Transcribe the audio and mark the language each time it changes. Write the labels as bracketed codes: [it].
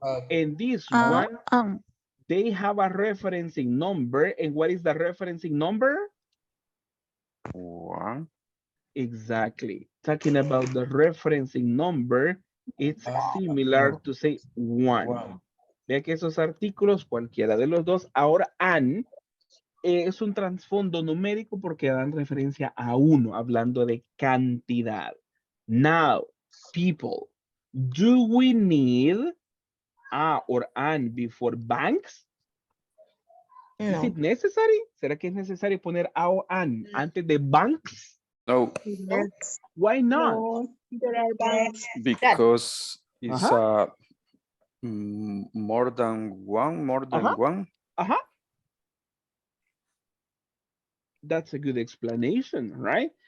[en] And this one, they have a referencing number. And what is the referencing number? One. Exactly. Talking about the referencing number, it's similar to say one. [es] Vea que esos artículos, cualquiera de los dos, ahora an es un trasfondo numérico porque dan referencia a uno, hablando de cantidad. [en] Now, people, do we need a or an before banks? No. Is it necessary? [es] ¿Será que es necesario poner a o an antes de banks? No. [en] Yes. Why not? No, there are banks. Because it's more than one. That's a good explanation, right?